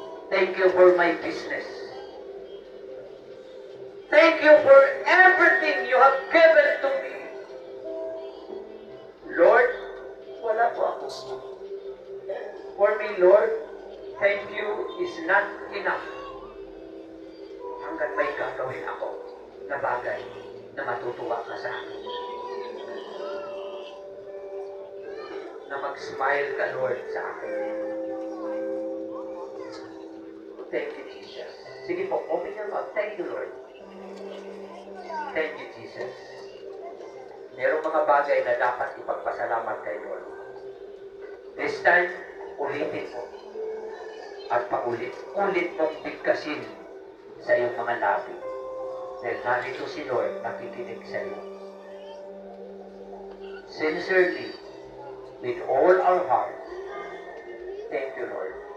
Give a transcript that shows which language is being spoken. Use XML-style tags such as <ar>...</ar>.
<en>Thank you for my business. Thank you for everything you have given to me. Lord,</en> <tl>wala po ako.</tl> <en>For me, Lord, thank you is not enough.</en> <tl>Hanggat may gagawin ako na bagay na matutuwa ka sa akin. Na mag-smile ka, Lord, sa akin.</tl> <en>Thank you, Jesus. Sige po, open your mouth. Thank you, Lord. Thank you, Jesus.</en> <tl>Merong mga bagay na dapat ipagpasalamat kay Lord.</tl> <en>This time,</en> <tl>ulitin mo. At paulit-ulit mong bigkasin sa iyong mga labi. Dahil narito si Lord nakikinig sa iyo.</tl> <en>Sincerely, with all our heart, thank you, Lord.</en>